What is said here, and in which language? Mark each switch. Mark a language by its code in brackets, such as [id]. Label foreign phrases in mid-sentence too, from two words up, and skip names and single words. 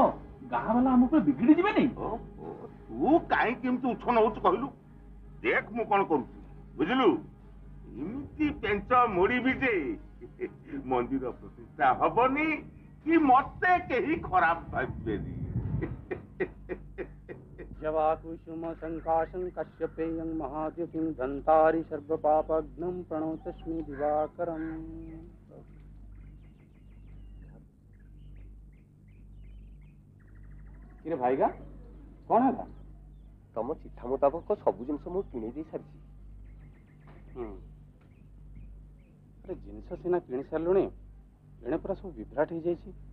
[or] ଗାଁ ବାଲା ଆମ ଉପରେ ବିଗିଡି ଯିବେନି? ତୁ କାହିଁକି ଏମିତି ଉଚ୍ଛନ ହଉଛୁ କହିଲୁ? ଦେଖ ମୁଁ କଣ କରୁଛି ବୁଝିଲୁ? ଏମିତି ପେଞ୍ଚ ମୋଡିବି ଯେ ମନ୍ଦିର ପ୍ରତିଷ୍ଠା ହବନି କି ମତେ କେହି ଖରାପ ଭାବିବେନି। [sa] जवाकुसुम संकाशं कश्यपेयं महाद्युतिं धन्तारि सर्वपापघ्नं प्रणतस्मि दिवाकरम्। [or] କିରେ ଭାଇଗା, କଣ ହେଲା? ତମ ଚିଠା ମୁତାବକ ସବୁ ଜିନିଷ ମୁଁ କିଣି ଦେଇ ସାରିଛି। ଆରେ ଜିନିଷ ସିନା କିଣି ସାରିଲୁଣି, ଏଣେ ପୁରା ସବୁ ବିଭ୍ରାଟ ହେଇଯାଇଛି।